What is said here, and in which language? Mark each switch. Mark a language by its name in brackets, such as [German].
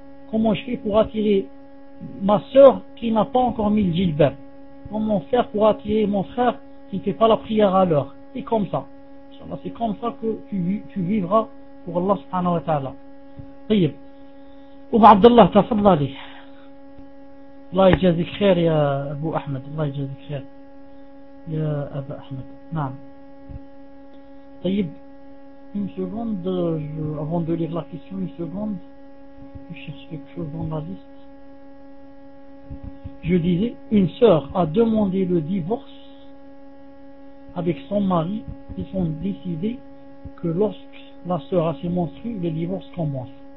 [French] Comment je fais pour attirer ma sœur qui n'a pas encore mis le jilbab? Comment faire pour attirer mon frère qui ne fait pas la prière à l'heure? C'est comme ça. Inch'Allah, c'est comme ça que tu vivras pour Allah subhanahu wa ta'ala. [Arabic] طيب أبو عبد الله تفضل لي. الله يجازيك خير يا أبو أحمد. الله يجازيك خير يا أبو أحمد. نعم. طيب. [French] une seconde avant de lire la question. une seconde. je cherche quelque chose dans la liste. je disais une sœur a demandé le divorce avec son mari. ils ont décidé que lorsque la sœur a ses menstrues, le divorce commence.